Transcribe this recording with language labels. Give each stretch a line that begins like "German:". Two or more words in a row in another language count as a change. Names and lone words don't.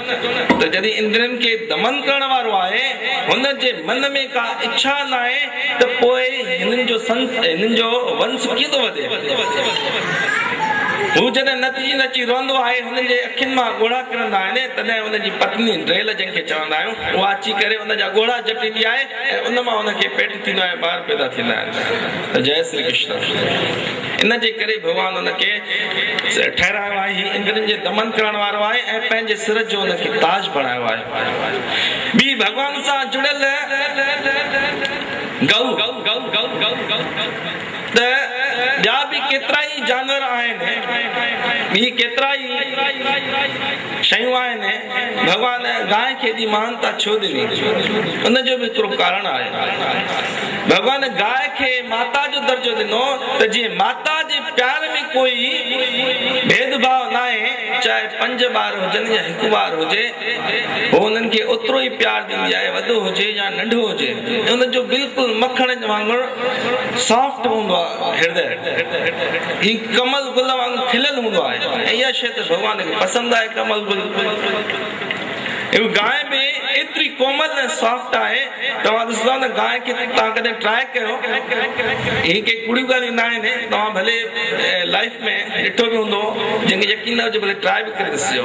Sindhi: त जॾहिं इंद्रियनि खे दमन करण वारो आहे, हुनजे मन में का इच्छा न आहे त पोइ हिननि जो वंश कीअं थो वधे। हू जॾहिं नची नची रोंदो आहे, हुनजे अखियुनि मां ॻोढ़ा किरंदा आहिनि, तॾहिं हुनजी पत्नी ड्रेल जंहिंखे चवंदा आहियूं उहा अची करे हुनजा ॻोढ़ा जटींदी आहे ऐं उन मां हुनखे पेट थींदो आहे, ॿार पैदा थींदा आहिनि। जय श्री कृष्ण। इन जे करे भॻवान हुनखे ठहिरायो आहे, ही इंद्रियनि जे दमन करण वारो आहे ऐं पंहिंजे सिर जो हुनखे ताज बणायो आहे। ॿी भॻवान सां जुड़ियल त ॿिया बि केतिरा ई जानवर आहिनि, ॿी केतिरा ई शयूं आहिनि। भॻवान गांइ खे एॾी महानता छो ॾिनी, उनजो बि हिकिड़ो कारण आहे। भॻवान गांइ खे माता जो दर्जो ॾिनो त जीअं माता जे प्यार में कोई भेदभाव न आहे, चाहे 5 ॿार हुजनि या 1 ॿार हुजे, हू हुननि खे ओतिरो ई प्यार ॾींदी आहे, वॾो हुजे या नंढो हुजे। हुनजो बिल्कुलु मखण वांगुरु सॉफ्ट हूंदो आहे हृदय, ही कमल गुल वांगुरु खिलियल हूंदो आहे ऐं इहा शइ त भॻवान खे पसंदि आहे। कमल गुल गांइ में एतिरी कोमल ऐं सॉफ्ट आहे, तव्हां ॾिसंदव न गांइ खे तव्हां कॾहिं ट्राई कयो, ही के कूड़ियूं ॻाल्हियूं न आहिनि, तव्हां भले लाइफ में ॾिठो बि हूंदो, जंहिंखे यकीन न हुजे भले ट्राई बि करे ॾिसिजो।